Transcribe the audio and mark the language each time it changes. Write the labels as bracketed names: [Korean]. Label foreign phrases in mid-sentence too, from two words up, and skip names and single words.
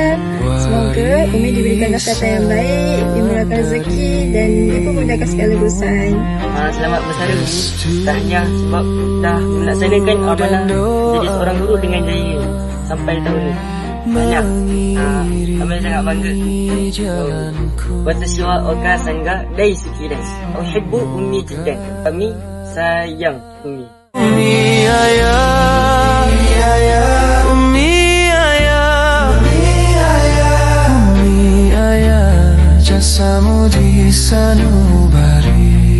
[Malay] Semoga Umi diberikan kesihatan yang baik, dimurahkan rezeki dan dipermudahkan segala urusan. Selamat bersara Umi. Tahniah sebab dah melaksanakan amalan jadi seorang guru dengan jaya sampai tahun ini. Banyak kami sangat bangga. [Japanese] 私はお母さんが大好きです. [Arabic] أحب أمي جدا. [Malay] Kami sayang Umi. Ummi ayah, ummi ayah, ummi ayah, jasamu di sanubari.